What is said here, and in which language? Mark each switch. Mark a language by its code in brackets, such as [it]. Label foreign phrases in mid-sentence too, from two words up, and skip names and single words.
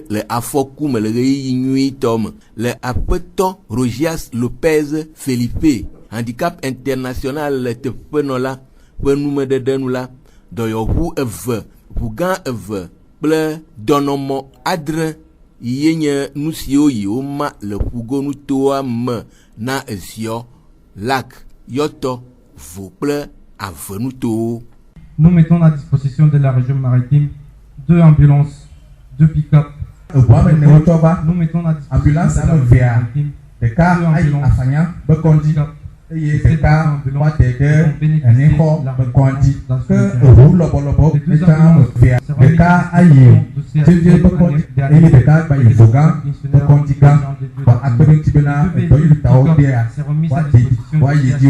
[ee] le afɔku me le ɣeyiɣi nyuitɔ me le aƒetɔ Rogias Lopez Felipe Handicap International le teƒenɔla ƒe numeɖeɖe nu la dɔyɔƒu eve ʋu gã eve kple dɔnɔmɔ adre yi nye nu siwo yiwo ma le ƒugonu toa me na eziɔ lac yɔtɔ vo kple avenutowo. [fr] Nous mettons à disposition de la région maritime 2 ambulances, 2 pick-up. Nous mettons à disposition de la région maritime 2 ambulances. [ee] Eye ɖeka wa de ɖe enixɔ bekɔndzi ke eʋu lɔbɔlɔbɔ eta evea ɖeka ayi Tivie bekɔndzi eye ɖeka gba yi Vogã bekɔndzi gã ba akpe ɖe ŋuti bena dɔyɔtawo bia wa yi dzi